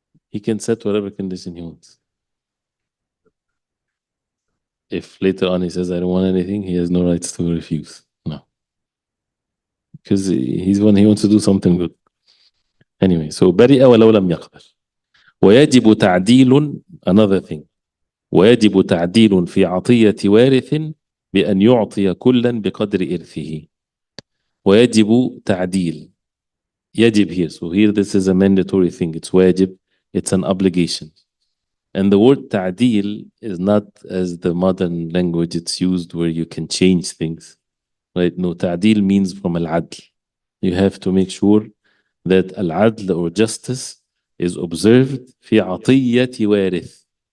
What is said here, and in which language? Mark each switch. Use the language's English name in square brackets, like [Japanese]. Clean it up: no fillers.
[English] he can set whatever condition he wants. If later on he says, I don't want anything, he has no rights to refuse. No. Because he's one, he wants to do something good. Anyway, so [Arabic] برئ ولو لم يقبل. ويجب تعديل, [English] another thing. [Arabic] ويجب تعديل في عطية وارث بأن يعطي كلا بقدر إرثه. ويجب تعديل. يجب here. [English] So here this is a mandatory thing. It's wajib. It's an obligation. And the word ta'dil is not as the modern language it's used where you can change things. Right? No, ta'dil means from al-adl. You have to make sure that al-adl or justice is observed [Arabic] في عطية وارث,